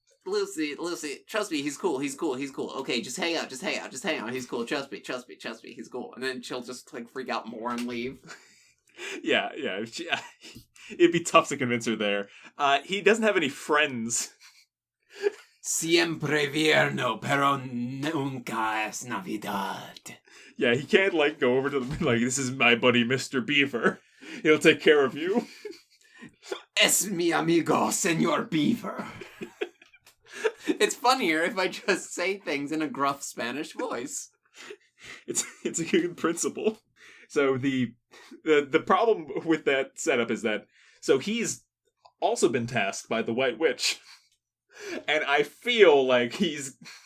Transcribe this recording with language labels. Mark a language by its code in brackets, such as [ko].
[en] Lucy, trust me, he's cool. Okay, just hang out. He's cool. Trust me, he's cool. And then she'll just like freak out more and leave. Yeah. It'd be tough to convince her there. He doesn't have any friends. [es] Siempre vierno, pero nunca es Navidad. [en] Yeah, he can't like go over to them like, this is my buddy Mr. Beaver. He'll take care of you. [es] Es mi amigo, Señor Beaver. [en] It's funnier if I just say things in a gruff Spanish voice. It's a good principle. So the problem with that setup is that so he's also been tasked by the White Witch. And I feel like he's...